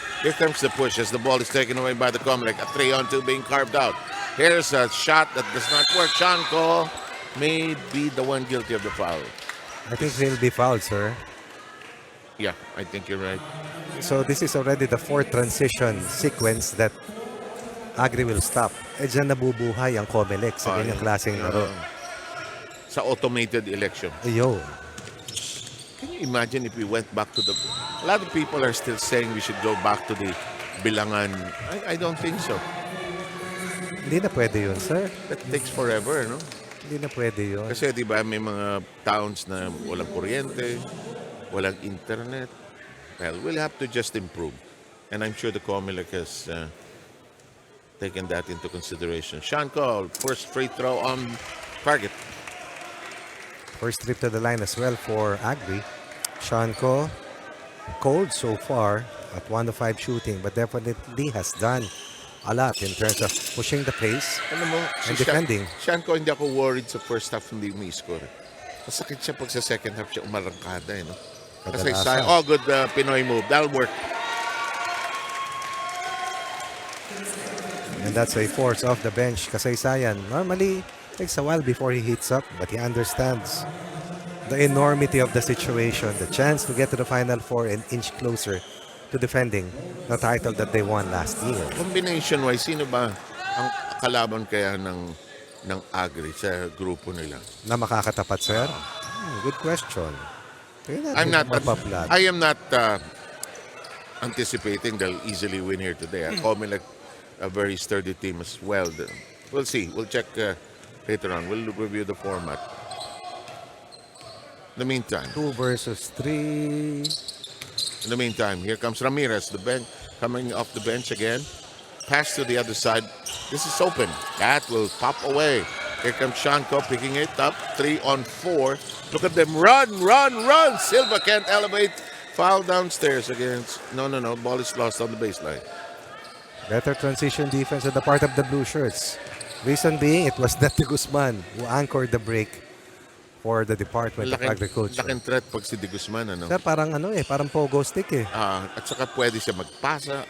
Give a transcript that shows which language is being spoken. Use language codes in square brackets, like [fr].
[en] Here comes the push as the ball is taken away by the COMELEC. A 3-on-2 being carved out. Here's a shot that does not work. Sean Ko may be the one guilty of the foul. I think he'll be fouled, sir. Yeah, I think you're right. So this is already the 4th transition sequence that Agri will stop. [tl] Eh dyan nabubuhay ang COMELEC sa ganyang klaseng laro. Sa automated election. Ayo. [en] Can you imagine if we went back to the... A lot of people are still saying we should go back to the bilangan. I don't think so. [tl] Hindi na pwede yun, sir. [en] That takes forever, no? [tl] Hindi na pwede yun. Kasi di ba may mga towns na walang kuryente, walang internet. [en] Well, we'll have to just improve. And I'm sure the COMELEC has taken that into consideration. Sean Cole, first free throw on target. First trip to the line as well for Agri. Sean Ko, cold so far at 1 of 5 shooting, but definitely has done a lot in terms of pushing the pace [tl] Alam mo, [en] and defending. [tl] Sean Cole, hindi ako worried sa first half hindi umi-score. Masakit siya pag sa second half siya umarangkada, eh, no? Kasi Kadalasan. [en] good Pinoy move. That'll work. And that's a force off the bench. Kasaysayan, normally takes a while before he heats up, but he understands the enormity of the situation, the chance to get to the Final Four an inch closer to defending the title that they won last year. [tl] Combination-wise, sino ba ang kalaban kaya ng Agri sa grupo nila? Na makakatapat, sir? [en] Good question. I am not anticipating they'll easily win here today. COMELEC, a very sturdy team as well. We'll see. We'll check later on. We'll review the format. In the meantime, 2 versus 3. In the meantime, here comes Ramirez, the bench coming off the bench again. Pass to the other side. This is open. That will pop away. Here comes Shanko picking it up. 3 on 4. Look at them run. Silva can't elevate. Foul downstairs against. No. Ball is lost on the baseline. Better transition defense on the part of the blue shirts. Reason being, it was Dante Guzman who anchored the break for the Department of Agriculture. [tl] Laking threat pag si De Guzman, ano? Sir, parang parang pogo stick eh. At saka pwede siya magpasa.